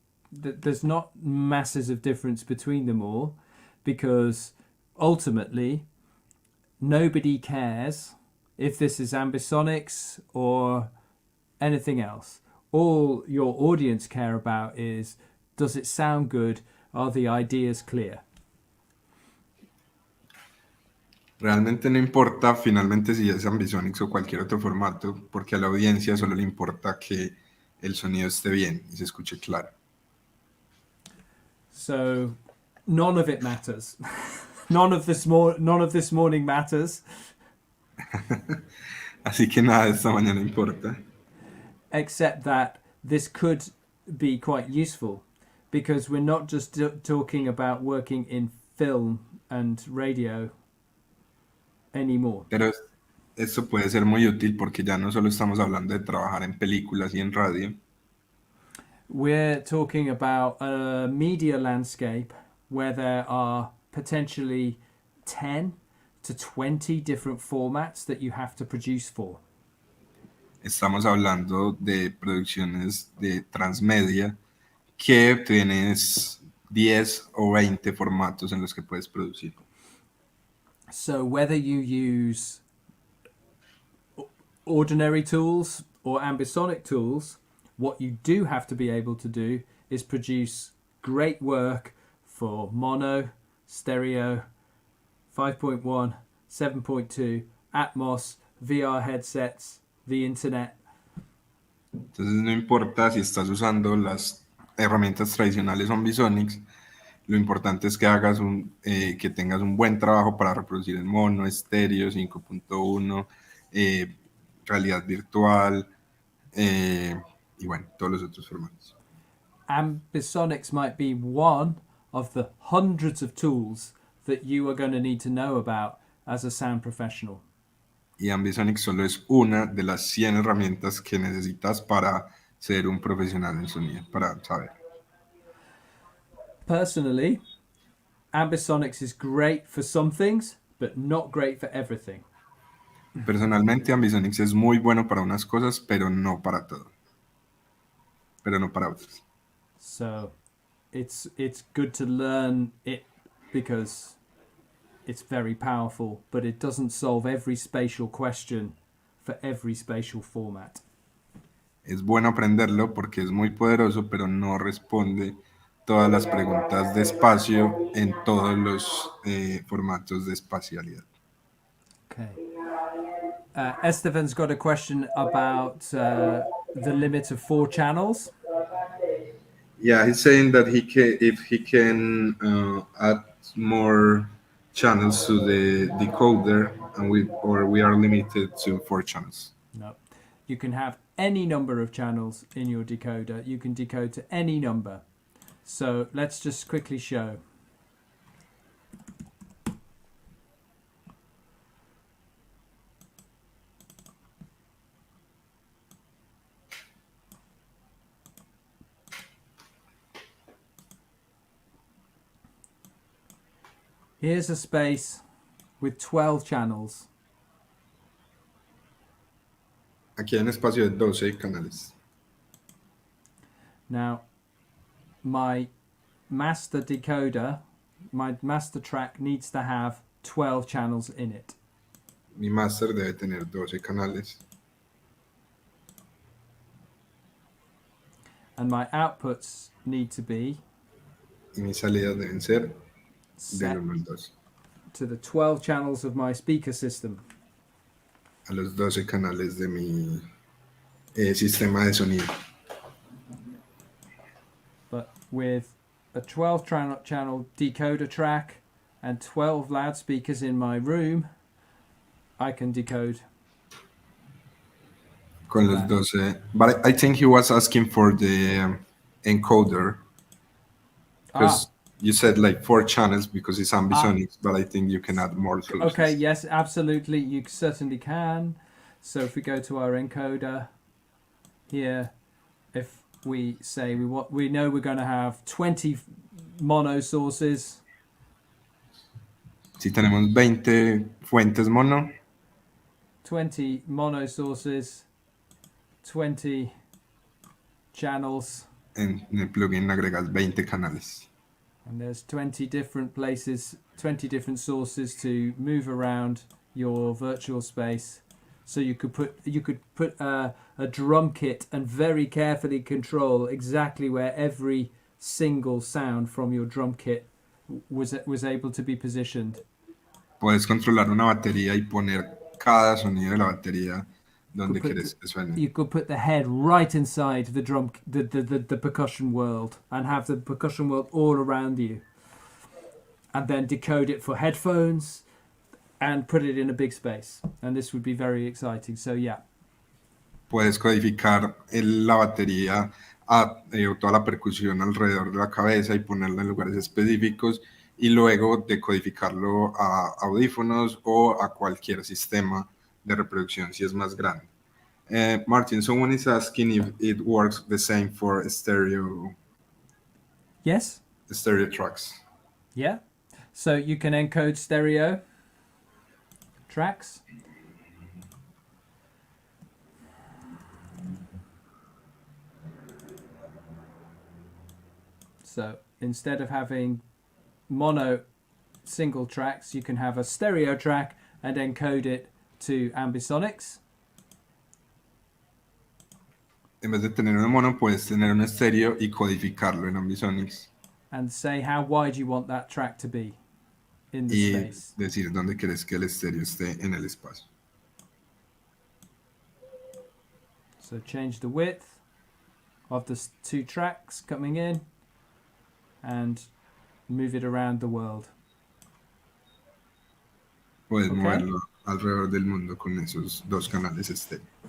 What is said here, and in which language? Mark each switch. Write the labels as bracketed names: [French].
[English] There's not masses of difference between them all, because ultimately nobody cares if this is ambisonics or anything else. All your audience care about is, does it sound good? Are the ideas clear? [Spanish] Realmente no importa finalmente si es Ambisonics o cualquier otro formato, porque a la audiencia solo le importa que el sonido esté bien y se escuche claro. [English] So none of it matters. none of this morning matters. [Spanish] Así que nada de esta mañana importa. [English] Except that this could be quite useful, because we're not just talking about working in film and radio anymore. [Spanish] Pero esto puede ser muy útil porque ya no solo estamos hablando de trabajar en películas y en radio. [English] We're talking about a media landscape where there are potentially 10 to 20 different formats that you have to produce for. [Spanish] Estamos hablando de producciones de transmedia que tienes 10 o 20 formatos en los que puedes producir. [English] So whether you use ordinary tools or ambisonic tools, what you do have to be able to do is produce great work for mono, stereo, 5.1, 7.2, Atmos, VR headsets, the internet. [Spanish] Entonces no importa si estás usando las herramientas tradicionales Ambisonics, lo importante es que hagas que tengas un buen trabajo para reproducir en mono, estéreo, 5.1, realidad virtual, y bueno, todos los otros formatos. [English] Ambisonics might be one of the hundreds of tools that you are going to need to know about as a sound professional. [Spanish] Y Ambisonics solo es una de las 100 herramientas que necesitas para ser un profesional en sonido, para saber. [English] Personally, Ambisonics is great for some things, but not great for everything. [Spanish] Personalmente, Ambisonics es muy bueno para unas cosas, pero no para todo. Pero no para otras. [English] So, it's good to learn it because it's very powerful, but it doesn't solve every spatial question for every spatial format. [Spanish] Es bueno aprenderlo porque es muy poderoso, pero no responde todas las preguntas de espacio en todos los formatos de espacialidad. [English] Okay. Esteban's got a question about the limit of 4 channels. Yeah, he's saying that if he can add more channels to the decoder, and we are limited to 4 channels. No. You can have any number of channels in your decoder. You can decode to any number. So let's just quickly show. Here's a space with 12 channels. [Spanish] Aquí hay un espacio de 12 canales. [English] Now, my master decoder, my master track needs to have 12 channels in it. [Spanish] Mi master debe tener 12 canales. [English] And my outputs need to be [Spanish] Y mis salidas deben ser del [English] set [Spanish] 1 al 2. [English] to the 12 channels of my speaker system. [Spanish] A los 12 canales de mi sistema de sonido. [English] But with a 12 channel decoder track and 12 loudspeakers in my room, I can decode. [Spanish] Con los 12. [English] But I think he was asking for the encoder. Because you said like 4 channels because it's ambisonics, but I think you can add more solutions. Okay, yes, absolutely. You certainly can. So if we go to our encoder here, if we say we know we're going to have 20 mono sources. [Spanish] Si tenemos 20 fuentes mono. [English] 20 mono sources, 20 channels. [Spanish] En el plugin agregas 20 canales. [English] And there's 20 different places, 20 different sources to move around your virtual space. So you could put a drum kit and very carefully control exactly where every single sound from your drum kit was able to be positioned. [Spanish] Puedes controlar una batería y poner cada sonido de la batería donde quieres que suene. [English] You could put the head right inside the the percussion world and have the percussion world all around you, and then decode it for headphones and put it in a big space, and this would be very exciting. So yeah. [Spanish] Puedes codificar la batería o toda la percusión alrededor de la cabeza y ponerla en lugares específicos y luego decodificarlo a audífonos o a cualquier sistema de reproducción si es más grande. [English] Martin, someone is asking if it works the same for stereo. Yes. Stereo tracks. Yeah. So you can encode stereo tracks. So instead of having mono single tracks, you can have a stereo track and encode it to ambisonics. [Spanish] En vez de tener un mono, puedes tener un estéreo y codificarlo en ambisonics. [English] And say how wide you want that track to be in the [Spanish] y [English] space. [Spanish] Decir dónde quieres que el estéreo esté en el espacio. [English] So change the width of the 2 tracks coming in and move it around the world. [Spanish] Puedes moverlo alrededor del mundo con esos 2 canales estéreo.